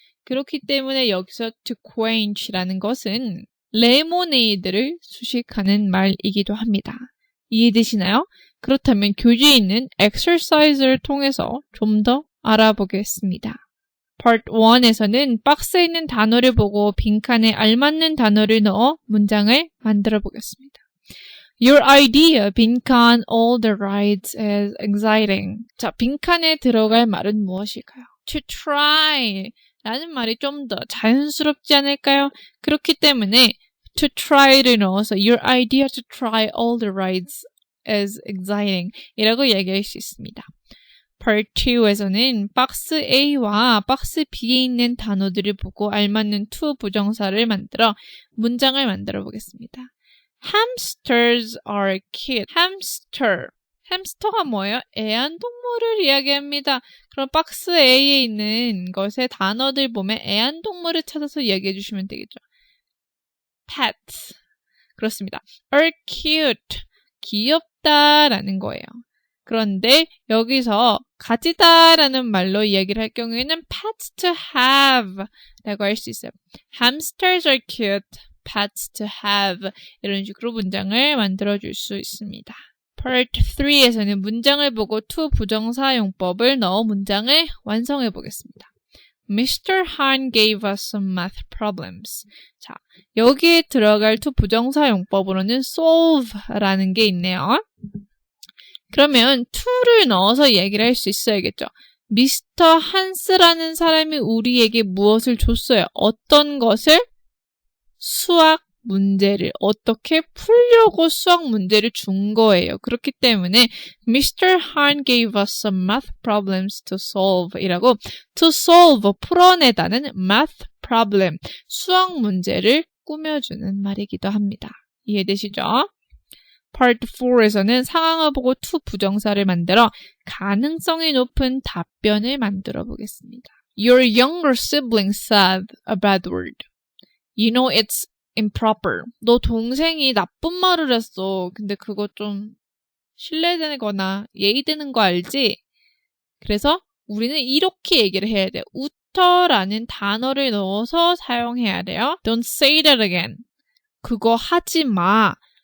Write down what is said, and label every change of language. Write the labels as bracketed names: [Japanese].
[Korean] 그렇기 때문에 여기서 to quench라는 것은 레모네이드를 수식하는 말이기도 합니다. 이해되시나요? 그렇다면 교재에 있는 exercise를 통해서 좀 더 알아보겠습니다. Part 1에서는 박스에 있는 단어를 보고 빈칸에 알맞는 단어를 넣어 문장을 만들어 보겠습니다. [English] Your idea, [Korean] 빈칸, [English] all the rides is exciting. [Korean] 자, 빈칸에 들어갈 말은 무엇일까요? [English] To try [Korean] 라는 말이 좀 더 자연스럽지 않을까요? 그렇기 때문에 [English] to try를 넣어서 Your idea to try all the rides is exciting [Korean] 이라고 얘기할 수 있습니다. Part 2에서는 박스 A와 박스 B에 있는 단어들을 보고 알맞는 to 부정사를 만들어 문장을 만들어 보겠습니다. [English] Hamsters are cute. [Korean] 햄스터가 뭐예요? 애완동물을 이야기합니다. 그럼 박스 A에 있는 것의 단어들 보면 애완동물을 찾아서 이야기해 주시면 되겠죠. [English] Pets. [Korean] 그렇습니다. [English] Are cute. [Korean] 귀엽다라는 거예요. 그런데 여기서 가지다라는 말로 이야기를 할 경우에는 [English] pets to have [Korean] 라고 할 수 있어요. [English] Hamsters are cute, pets to have [Korean] 이런 식으로 문장을 만들어줄 수 있습니다. Part 3에서는 문장을 보고 to 부정사 용법을 넣어 문장을 완성해 보겠습니다. [English] Mr. Han gave us some math problems. [Korean] 자, 여기에 들어갈 to 부정사 용법으로는 solve라는 게 있네요. 그러면 to를 넣어서 얘기를 할 수 있어야겠죠. 미스터 한스라는 사람이 우리에게 무엇을 줬어요? 어떤 것을? 수학 문제를 어떻게 풀려고 수학 문제를 준 거예요. 그렇기 때문에 Mr. [English] Han gave us some math problems to solve [Korean] 이라고 [English] to solve [Korean] 풀어내다는 [English] math problem [Korean] 수학 문제를 꾸며주는 말이기도 합니다. 이해되시죠? Part 4에서는 상황을 보고 to 부정사를 만들어 가능성이 높은 답변을 만들어 보겠습니다. [English] Your younger sibling said a bad word. You know it's improper. [Korean] 너 동생이 나쁜 말을 했어. 근데 그거 좀 실례되는 거나 예의되는 거 알지? 그래서 우리는 이렇게 얘기를 해야 돼요. 우터라는 단어를 넣어서 사용해야 돼요. [English] Don't say that again. [Korean] 그거 하지 마.